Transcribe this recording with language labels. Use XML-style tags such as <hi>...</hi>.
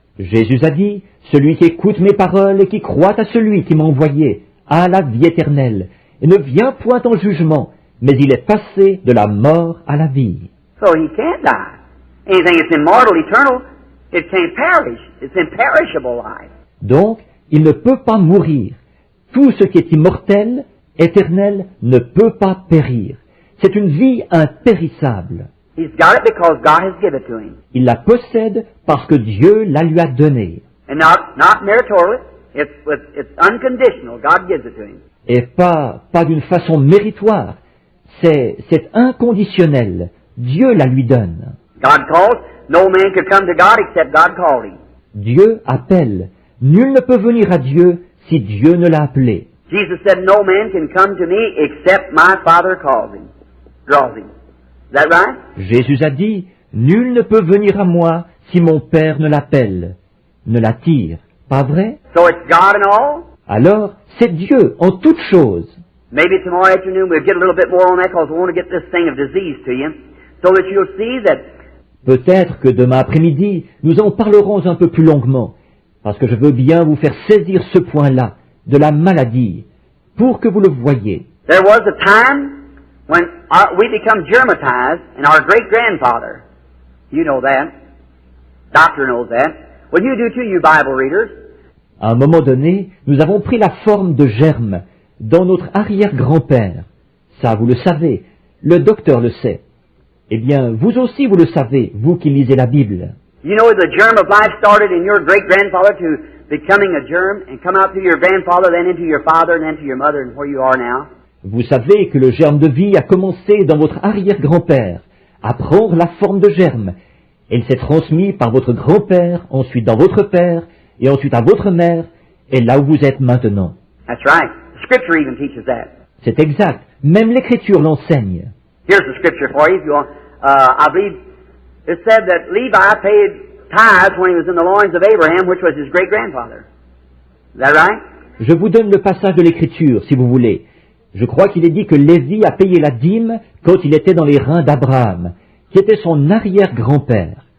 <fr>Jésus a dit, celui qui écoute mes paroles et qui croit à celui qui m'a envoyé a la vie éternelle, et ne vient point en jugement, mais il est passé de la mort à la vie.</fr> <en>So he can't die. Anything that's immortal, eternal, it can't perish. It's imperishable life.</en> <fr>Donc, il ne peut pas mourir. Tout ce qui est immortel, éternel, ne peut pas périr. C'est une vie impérissable.</fr> <en>He's got it because God has given it to him.</en> <fr>Il la possède parce que Dieu la lui a donnée.</fr> <en>And not meritorious. It's unconditional. God gives it to him.</en> <fr>Et pas d'une façon méritoire. C'est inconditionnel. Dieu la lui donne.</fr> <en>God calls. No man could come to God except God called him.</en> <fr>Dieu appelle. Nul ne peut venir à Dieu si Dieu ne l'a appelé.</fr> <en>Jesus said, no man can come to me except my Father calls him, draws him. Is that right?</en> <fr>Jésus a dit, nul ne peut venir à moi si mon Père ne l'appelle, ne l'attire. Pas vrai?</fr> <en>So it's God in all?</en> <fr>Alors, c'est Dieu en toutes choses.</fr> <en>Maybe tomorrow afternoon we'll get a little bit more on that because we want to get this thing of disease to you so that you'll see that.</en> <fr>Peut-être que demain après-midi, nous en parlerons un peu plus longuement, parce que je veux bien vous faire saisir ce point-là, de la maladie, pour que vous le voyiez.</fr> <en>There was a time when we become germatized, and our great-grandfather, you know that, doctor knows that, well you do too, you Bible readers.</en> <fr>À un moment donné, nous avons pris la forme de germe dans notre arrière-grand-père. Ça, vous le savez, le docteur le sait. Eh bien, vous aussi vous le savez, vous qui lisez la Bible.</fr> <en>You know the germ of life started in your great-grandfather to becoming a germ and come out through your grandfather, then into your father, and then to your mother, and where you are now.</en> <fr>Vous savez que le germe de vie a commencé dans votre arrière-grand-père, à prendre la forme de germe. Et il s'est transmis par votre grand-père, ensuite dans votre père, et ensuite à votre mère, et là où vous êtes maintenant.</fr> <en>That's right. The Scripture even teaches that.</en> <fr>C'est exact. Même l'Écriture l'enseigne.</fr> <en>Here's the Scripture for you if you want. I believe it said that Levi paid tithes when he was in the loins of Abraham, which was his great-grandfather. Is that right?</en> <fr>Je vous donne le passage de l'Écriture, si vous voulez. Je crois qu'il est dit que Lévi a payé la dîme quand il était dans les reins d'Abraham, qui était son arrière-grand-père.</fr>